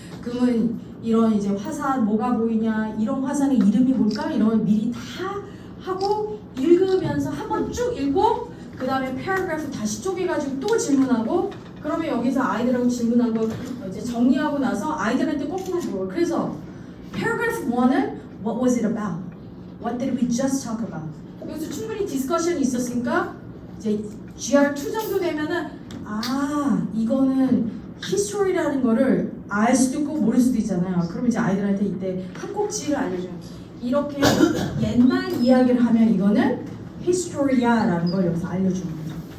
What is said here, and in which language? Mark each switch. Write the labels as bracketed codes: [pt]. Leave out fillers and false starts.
[ko] 그러면 이런 이제 화산 뭐가 보이냐, 이런 화산의 이름이 뭘까, 이런 걸 미리 다 하고 읽으면서 한번 쭉 읽고 그 다음에 패러그래프 다시 쪼개가지고 또 질문하고 그러면 여기서 아이들하고 질문한 거 이제 정리하고 나서 아이들한테 거꾸로 물어요. 그래서 [en] paragraph 1은 what was it about? What did we just talk about? [ko] 여기서 충분히 디스커션이 있었으니까 이제 GR2 정도 되면은 이거는 history라는 거를 알 수도 있고 모를 수도 있잖아요. 그럼 이제 아이들한테 이때 한 꼭지를 알려줘요. 이렇게 옛날 이야기를 하면 이거는 historia라는 걸 여기서 알려주는 거죠.